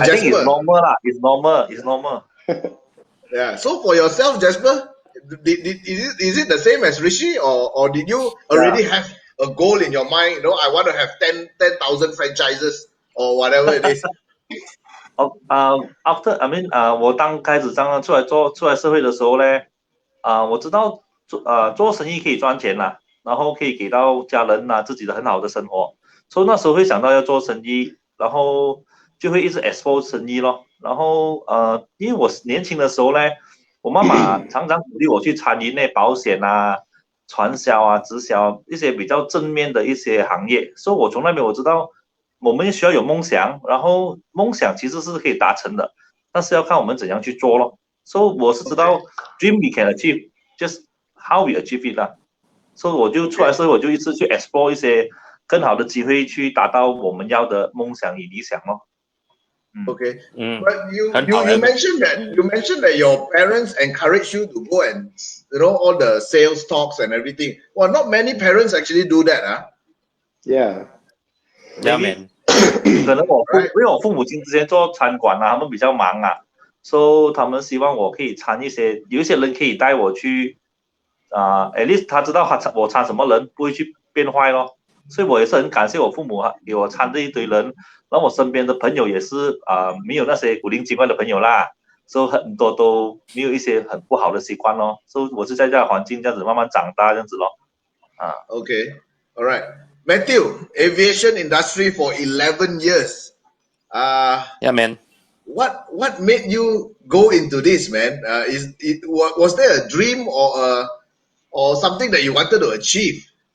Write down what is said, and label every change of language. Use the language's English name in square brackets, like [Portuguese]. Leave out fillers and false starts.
[English] I Jasper? think it's normal lah. It's normal. Yeah. So for yourself, Jasper, is it the same as Rishi, or did you already have a goal in your mind? I want to have 10,000 franchises or whatever it is. After [Chinese] 我刚开始刚刚出来社会的时候呢，我知道做生意可以赚钱啦，然后可以给到家人自己的很好的生活，所以那时候会想到要做生意，然后就会一直 explore 生意咯。然后因为我年轻的时候呢，我妈妈常常鼓励我去参与那保险传销直销一些比较正面的一些行业，所以我从那边我知道。我们需要有梦想，然后梦想其实是可以达成的，但是要看我们怎样去做咯。所以我是知道 [English] dream we can achieve, just how we achieve it [Chinese] 啦。所以我就出来社会，我就一直去 explore 一些更好的机会，去达到我们要的梦想与理想咯。 [English] Okay. But you mentioned that your parents encouraged you to go and all the sales talks and everything. Well, not many parents actually do that, huh? Yeah. Yeah, man. [Chinese] 可能因为我父母亲之前做餐馆他们比较忙所以他们希望我可以参有一些人可以带我去 [English] at least [Chinese] 他知道我参什么人，不会去变坏咯。所以我也是很感谢我父母给我参这一堆人，然后我身边的朋友也是没有那些古灵精怪的朋友啦，所以很多都没有一些很不好的习惯咯。所以我是在这样的环境这样子慢慢长大这样子咯。 [English] Okay, all right. Matthew, aviation industry for 11 years. Yeah, man. What made you go into this, man? Was there a dream or something that you wanted to achieve?